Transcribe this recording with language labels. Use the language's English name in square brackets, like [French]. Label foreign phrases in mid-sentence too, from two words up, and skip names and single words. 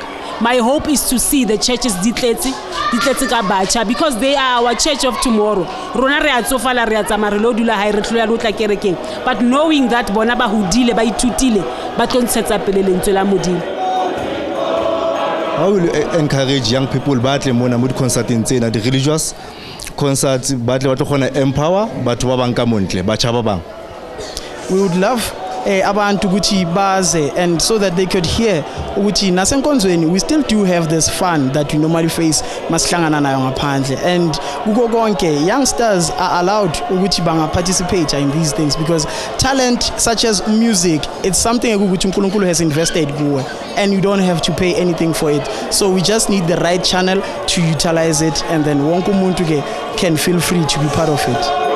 [English] My hope is to see the churches [Southern Sotho] ditletse ka batjha, [English] because they are our church of tomorrow. [Southern Sotho] Rona re a tsofala re a tsamaya re lo dula hae re tloya lo tla kerekeng. [English] But knowing that [Southern Sotho] bona ba hodile ba ithutile ba tlo ntshetsa pele lentswe la Modimo. [English] How will you encourage young people [Southern Sotho] batle mona mo di concerting tsena, [English] the religious concerts [Southern Sotho] batle ba tlo khona empower batho ba bang ka montle batjha ba bang? [English] We would love [Zulu] abantu ukuthi baze, [English] and so that they could hear [Zulu] ukuthi nasenkonzweni [English] we still do have this fun that we normally face [Zulu] masihlangana nayo ngaphandle, [English] and [Zulu] kuko konke [English] youngsters are allowed [Zulu] ukuthi banga [English] participate in these things, because talent such as music, it's something [Zulu] ukuthi uNkulunkulu [English] has invested kuwe and you don't have to pay anything for it. So we just need the right channel to utilize it, and then [Zulu] wonke umuntu [English] can feel free to be part of it.